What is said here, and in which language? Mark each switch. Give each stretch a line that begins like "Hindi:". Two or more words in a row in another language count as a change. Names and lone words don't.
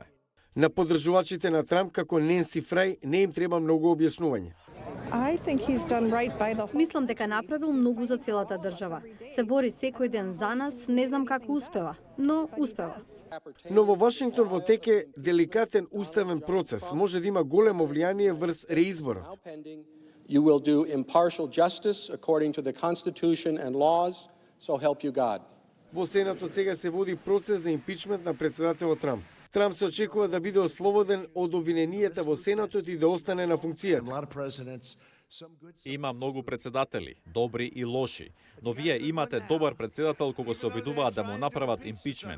Macedonian: На поддржувачите на Трамп како Ненси Фрај не им треба многу објаснување. Мислам дека направил многу за целата држава. Се бори секој ден за нас, не знам како успева, но успева. Но во Вашингтон во тек е деликатен уставен процес. Може да има големо влијание врз реизборот.
English: You will do impartial justice according to the Constitution and laws, so help you God.
Macedonian: Во Сенатот сега се води процес за импичмент на председателот Трамп. Трамп се очекува да биде ослободен од обвиненијата во Сенатот и да остане на функцијата. Има многу председатели, добри и лоши, но вие имате добар председател кога се обидуваат да му направат импичмент.